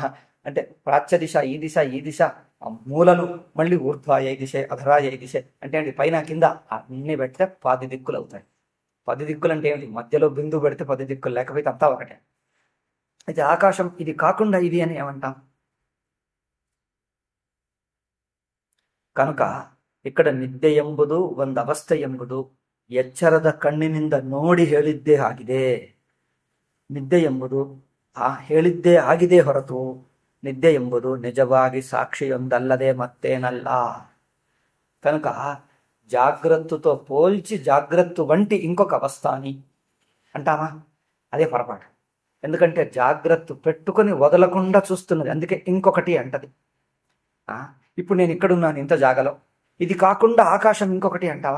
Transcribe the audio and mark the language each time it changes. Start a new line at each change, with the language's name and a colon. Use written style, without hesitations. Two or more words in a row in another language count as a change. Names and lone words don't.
Telugu: అంటే ప్రాచ్య దిశ, ఈ దిశ, ఈ దిశ, మూలలు, మళ్ళీ ఊర్ధ్వాయ దిశే, అధరాయ దిశే. అంటే పైన కింద అన్ని పెడితే 10 దిక్కులు అవుతాయి. 10 దిక్కులు అంటే ఏమిటి? మధ్యలో బిందువు పెడితే 10 దిక్కులు, లేకపోతే అంతా ఒకటే. అయితే ఆకాశం ఇది కాకుండా ఇది అని ఏమంటాం?
Kannada: ಕನುಕ ಇಕ್ಕಡ ನಿದ್ದೆ ಎಂಬುದು ಒಂದು ಅವಸ್ಥೆ ಎಂಬುದು ಎಚ್ಚರದ ಕಣ್ಣಿನಿಂದ ನೋಡಿ ಹೇಳಿದ್ದೇ ಆಗಿದೆ. ನಿದ್ದೆ ಎಂಬುದು ಹೇಳಿದ್ದೇ ಆಗಿದೆ ಹೊರತು ನಿದ್ದೆ ಎಂಬುದು ನಿಜವಾಗಿ ಸಾಕ್ಷಿಯೊಂದಲ್ಲದೆ ಮತ್ತೇನಲ್ಲ.
Telugu: కనుక జాగ్రత్తతో పోల్చి జాగ్రత్త వంటి ఇంకొక అవస్థాని అంటామా? అదే పొరపాటు. ఎందుకంటే జాగ్రత్త పెట్టుకొని వదలకుండా చూస్తున్నది, అందుకే ఇంకొకటి అంటది. ఇప్పుడు నేను ఇక్కడున్నాను ఇంత జాగలో, ఇది కాకుండా ఆకాశం ఇంకొకటి అంటావా?